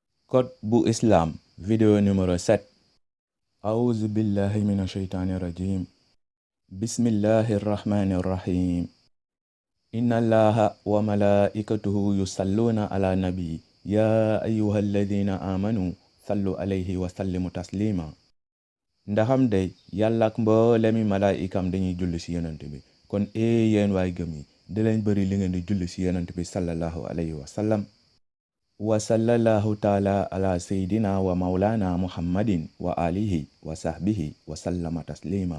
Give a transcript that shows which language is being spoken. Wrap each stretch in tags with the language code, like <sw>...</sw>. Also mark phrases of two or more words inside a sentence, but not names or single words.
<wo>Code bu Islam,</wo> <fr>vidéo numéro</fr> <wo>7.</wo> <ar>أعوذ بالله من الشيطان الرجيم. بسم الله الرحمن الرحيم. إن الله وملائكته يصلون على النبي. يا أيها الذين آمنوا صلوا عليه وسلموا تسليما.</ar> <wo>Ndaxam day yàlla ak mboolemi malaikam dañuy julli ci yonent bi. Kon yéen waay gëm yi di leen bëri li ngeen di julli ci yonent bi</wo> <ar>صلى الله عليه وسلم. وصلى الله تعالى على سيدنا ومولانا محمد وعلى آله وصحبه وسلم تسليما.</ar>